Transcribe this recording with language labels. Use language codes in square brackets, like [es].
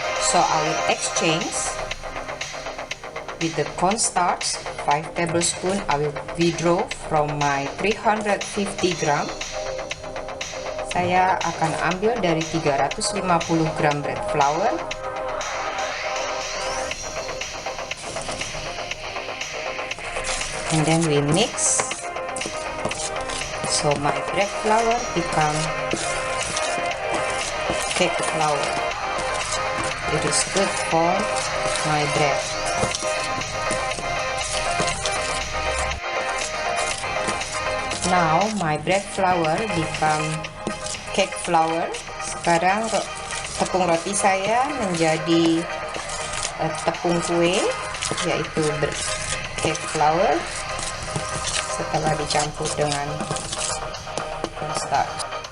[en] So I will exchange with the cornstarch 5 tablespoons. I will withdraw from my 350 gram. [id] Saya akan ambil dari 350 gram bread flour. [en] And then we mix. So my bread flour become cake flour. It is good for my bread. Now my bread flour become cake flour. [id] Sekarang tepung roti saya menjadi tepung kue, yaitu cake flour setelah dicampur dengan cornstarch.